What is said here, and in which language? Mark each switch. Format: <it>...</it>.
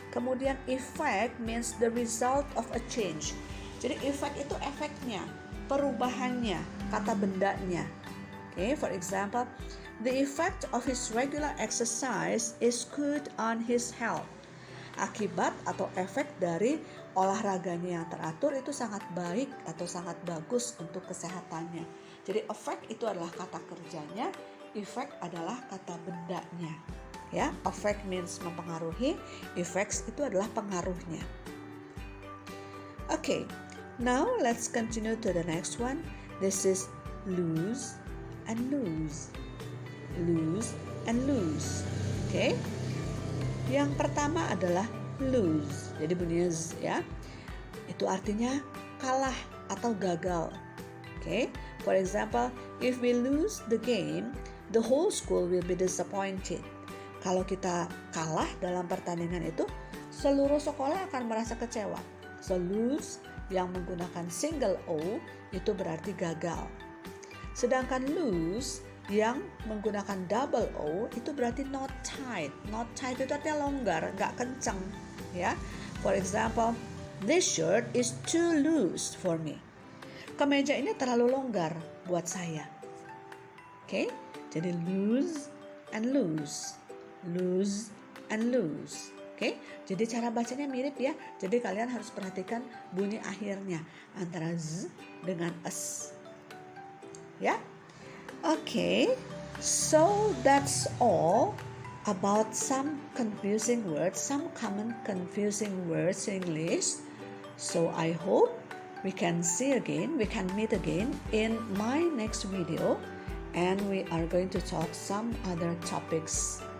<en>Kemudian effect means the result of a change.</en> <id>Jadi effect itu efeknya, perubahannya, kata bendanya.</id> <en>Okay, for example, the effect of his regular exercise is good on his health.</en> <id>Akibat atau efek dari olahraganya yang teratur itu sangat baik atau sangat bagus untuk kesehatannya. Jadi effect itu adalah kata kerjanya, effect adalah kata bendanya. Ya, effect means mempengaruhi, effects itu adalah pengaruhnya.</id> <en>Okay, now let's continue to the next one. This is lose and lose. Lose and lose. Okay.</en> <id>Yang pertama adalah lose. Jadi bunyinya z, ya. Itu artinya kalah atau gagal. Okay.</id> <en>For example, if we lose the game, the whole school will be disappointed.</en> <id>Kalau kita kalah dalam pertandingan itu, seluruh sekolah akan merasa kecewa. So lose yang menggunakan single O itu berarti gagal. Sedangkan lose yang menggunakan double O itu berarti</id> <en>not tight. Not tight</en> <id>itu artinya longgar, nggak kencang, ya.</id> <en>For example, this shirt is too loose for me.</en> <id>Kemeja ini terlalu longgar buat saya. Oke, jadi lose and lose. Lose and lose. Oke, jadi cara bacanya mirip ya. Jadi kalian harus perhatikan bunyi akhirnya antara z dengan s. Ya. Oke.</id> <en>So that's all about some confusing words, some common confusing words in English. So I hope we can meet again in my next video, and we are going to talk some other topics.</en>